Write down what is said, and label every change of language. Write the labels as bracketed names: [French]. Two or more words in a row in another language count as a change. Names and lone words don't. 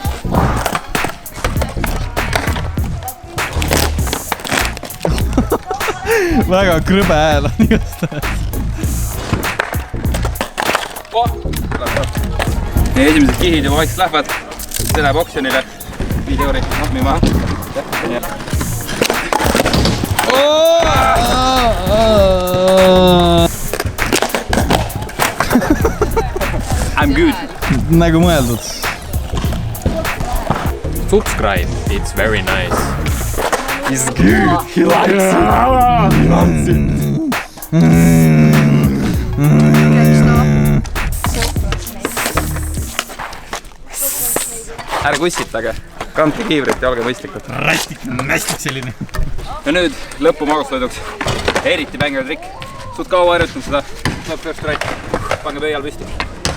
[Estonian] Väga krõbe hääl on igastahes. Meie esimesed kihid juba vaikselt lähevad. See läheb oksjonile. 5 euri, nahmi maha. [English] I'm good. [Estonian] Nagu mõeldud. [English] Subscribe, it's very nice. He's good, he likes it. He loves it. [Estonian] Ärge kussitage, kandke kiivrit ja olge mõistlikud. Rästik selline. Ja nüüd lõppu magustoiduks. Eriti bängar trikk. Suht kaua harjutanud seda. Tuleb [English] first right. [Estonian] Pange pöial püsti.